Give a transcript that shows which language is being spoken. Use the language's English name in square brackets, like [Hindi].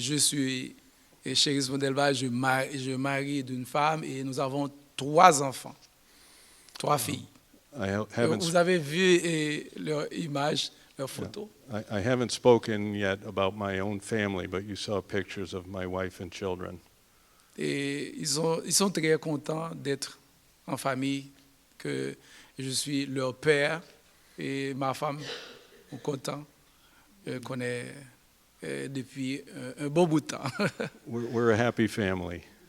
[French] Je suis Chéris Mondelva, je marie d'une femme et nous avons 3 enfants, 3 filles. Vous avez vu leur image, leur photo? [English] I haven't spoken yet about my own family, but you saw pictures of my wife and children. [French] Et ils sont très contents d'être en famille, que je suis leur père et ma femme est contente qu'on est depuis un bon bout de temps. [English] We're a happy family.